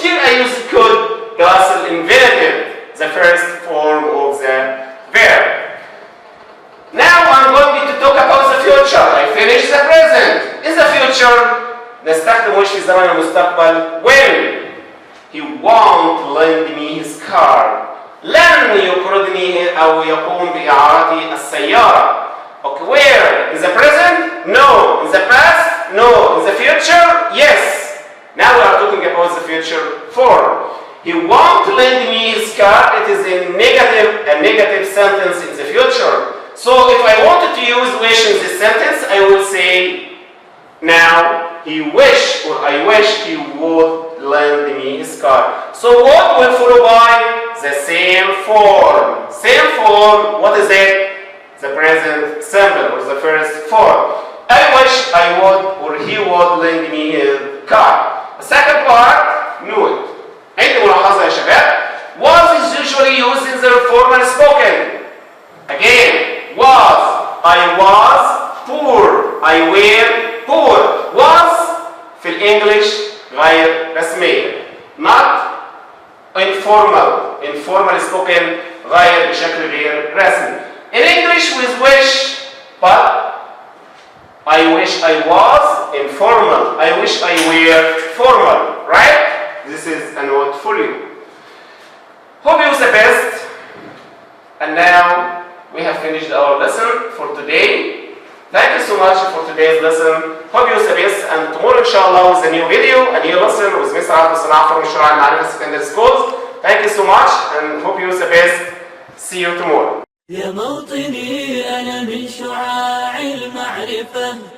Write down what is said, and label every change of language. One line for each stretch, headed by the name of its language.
English: Here I use could plus infinitive, the first form of the verb. Now I'm going to talk about the future. I finished the present. In the future,
Arabic: نستخدم وش في زمن المستقبل
English: when he won't lend me his car.
Arabic: لن يقرضني أو يقوم بإعارة السيارة.
English: Okay, where? In the present? No. In the past? No. In the future? Yes. Now we are talking about the future form. He won't lend me his car. It is a negative sentence in the future. So if I wanted to use wish in this sentence, I will say, now he wish or I wish he would lend me his car. So what will follow by? The same form. Same form, what is it? The present simple or the first form. I wish I would or he would lend me his car. The second part, knew it.
Arabic: عندي ملاحظة يا شباب.
English: Was is usually used in the formal spoken. Again. Was, I was poor, I were poor.
Arabic: Was في الإنجليش غير رسمية.
English: Not informal spoken
Arabic: غير بشكل غير رسمي.
English: In English with wish, but I wish I was informal. I wish I were formal, right? This is a note for you. Hope you the best. And now we have finished our lesson for today. Thank you so much for today's lesson. Hope you the best, and tomorrow inshallah with a new video, a new lesson with Mr.
Arabic: أ.عبده صلاح from مشروع المعرفة secondary schools.
English: Thank you so much and hope you the best. See you tomorrow.
Arabic: يا موطني أنا من شعاع المعرفة.